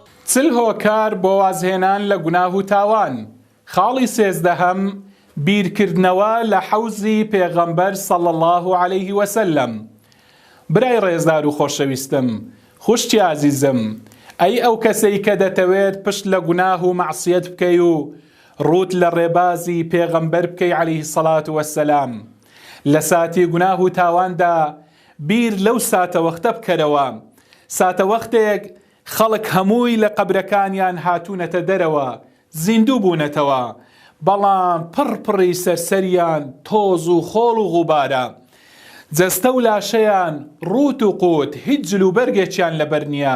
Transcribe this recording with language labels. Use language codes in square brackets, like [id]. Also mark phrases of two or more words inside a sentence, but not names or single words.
[ckb] چل هۆکار بۆ وازهێنان لە گوناه و تاوان. خاڵی سێزدەهەم بیرکردنەوە لە حەوزی پێغەمبەر [ar] صلی الله عليه وسلم. [ckb] برای ڕێزدار و خۆشەویستم، خوشتی عزیزم، ئەی ئەو کەسەی کە دەتەوێت پشت لە گوناه و مەعسیەت بکەی و ڕوت لە ڕێبازی پێغەمبەر بکەی [ar] عليه الصلاة والسلام، [ckb] لە ساتی گوناه و تاواندا بیر لەو ساتە وەختە بکەرەوە، ساتە وەختێک خەڵک هەمووی لە قەبرەکانیان هاتوونەتە دەرەوە، زیندوو بوونەتەوە، بەڵام پڕپڕی سەرسەریان تۆز و خۆڵ و غوبارە، جەستە و لاشەیان ڕوت و قوت، هیچ جلوبەرگێکیان لەبەر نییە.